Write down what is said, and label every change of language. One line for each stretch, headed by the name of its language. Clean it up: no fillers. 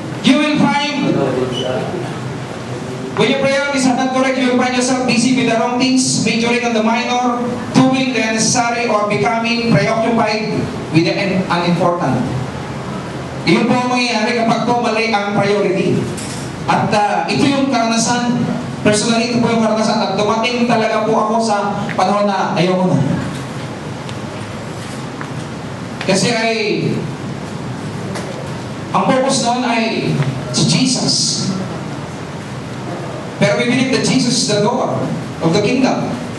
English: You will find, when your priorities are not correct, you will find yourself busy with the wrong things, majoring on the minor, doing the unnecessary, or becoming preoccupied with the unimportant.
Filipino: Iyon po ang mangyayari kapag po mali ang priority. At ito yung karanasan, personally ito po yung karanasan, at dumating talaga po ako sa panahon na ayoko na. Kasi ay, ang purpose noon ay si Jesus.
English: Pero we believe that Jesus is the door of the kingdom.